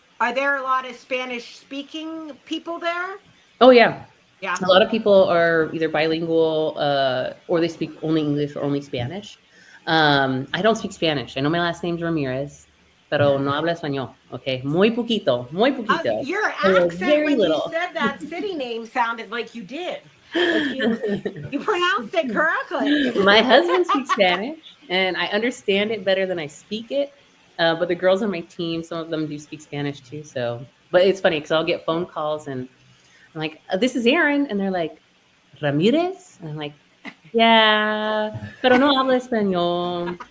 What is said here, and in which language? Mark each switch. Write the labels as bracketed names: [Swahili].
[English] Are there a lot of Spanish speaking people there? Oh yeah. Yeah. A lot of people are either bilingual, or they speak only English or only Spanish. I don't speak Spanish. I know my last name's Ramirez, [Spanish] pero no habla español. Okay, muy poquito. [English] Your Very accent when little. you said that city name sounded like you did. Like you pronounced it correctly. My husband speaks Spanish, and I understand it better than I speak it. But the girls on my team, some of them do speak Spanish too. So, but it's funny because I'll get phone calls and I'm like, "This is Eryn," and they're like, "Ramirez?" And I'm like, "Yeah, [Spanish] pero no habla español.